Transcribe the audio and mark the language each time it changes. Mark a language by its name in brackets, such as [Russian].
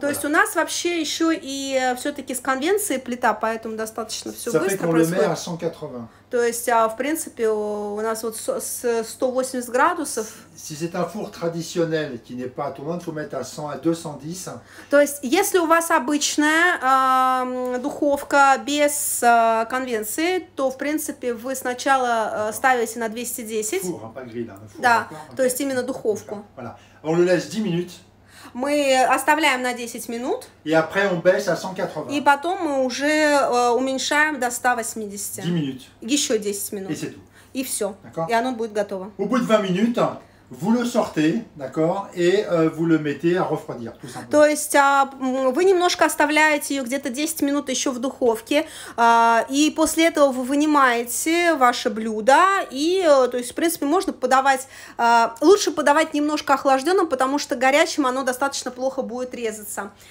[Russian] То есть у нас вообще еще и все-таки с конвенцией плита, поэтому достаточно все быстро происходит. То есть, в принципе, у нас вот с 180 градусов. [French] Si c'est un four traditionnel qui n'est pas tournant, il faut mettre à 100 à 210. [Russian] То есть, если у вас обычная духовка без конвенции, то, в принципе, вы сначала ставите на 210. [French] Four, pas grill, hein, four, [Russian] да, то есть именно духовку. [French] Voilà. On le laisse 10 minutes. [Russian] Мы оставляем на 10 минут. [French] Et après, on baisse à 180. [Russian] И потом мы уже уменьшаем до 180. [French] 10 minutes. [Russian] Еще 10 минут. [French] Et c'est tout. [Russian] И все. И оно будет готово. [French] Au bout de 20 minutes, vous le sortez, d'accord, et vous le mettez à refroidir, tout simplement. [Russian] То есть вы немножко оставляете ее где-то 10 минут еще в духовке, и после этого вы вынимаете ваше блюдо, и, то есть, в принципе, можно подавать, лучше подавать немножко охлажденным, потому что горячим оно достаточно плохо будет резаться.